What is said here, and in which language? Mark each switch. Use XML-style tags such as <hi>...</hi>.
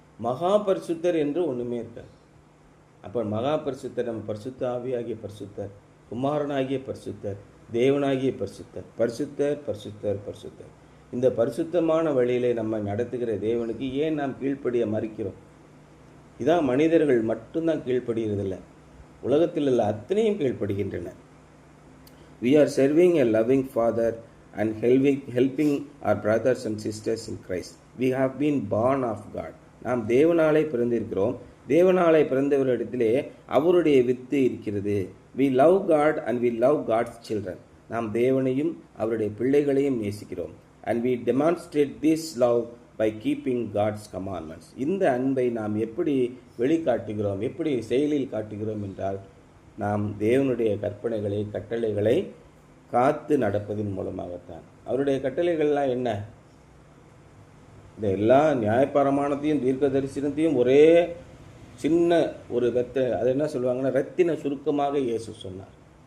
<ta>மகா பரிசுத்தர் என்று ஒன்றுமே இருக்காது. அப்போ மகா பரிசுத்தர் நம்ம பரிசுத்த ஆவியாகிய பரிசுத்தர், குமாரனாகிய பரிசுத்தர், தேவனாகிய பரிசுத்தர். பரிசுத்தர் பரிசுத்தர் பரிசுத்தர். இந்த பரிசுத்தமான வழியிலே நம்ம நடத்துகிற தேவனுக்கு ஏன் நாம் கீழ்ப்படிய மறுக்கிறோம்? இதான் மனிதர்கள் மட்டும்தான் கீழ்ப்படுகிறதில்லை, உலகத்தில் உள்ள அத்தனையும் கீழ்ப்படுகின்றன.</ta> <en>We are serving a loving Father and helping our brothers and sisters in Christ. We have been born of God.</en> <ta>நாம் தேவனாலே பிறந்திருக்கிறோம். தேவனாலே பிறந்தவரிடத்திலே அவருடைய வித்து இருக்கிறது. We love God and we love God's children. நாம் தேவனையும் அவருடைய பிள்ளைகளையும் நேசிக்கிறோம்.</ta> <en>And we demonstrate this love by keeping God's commandments.</en> <ta>இந்த அன்பை நாம் எப்படி வெளிக்காட்டுகிறோம், எப்படி செயலில் காட்டுகிறோம் என்றால் நாம் தேவனுடைய கட்டளைகளை காத்து நடப்பதின் மூலமாகத்தான். அவருடைய கட்டளைகள்லாம் என்ன? இந்த எல்லா நியாயப்பிரமாணத்தையும் தீர்க்க தரிசனத்தையும் ஒரே சின்ன ஒரு அது என்ன சொல்லுவாங்கன்னா ரத்தின சுருக்கமாக இயேசு சொன்னார்.</ta>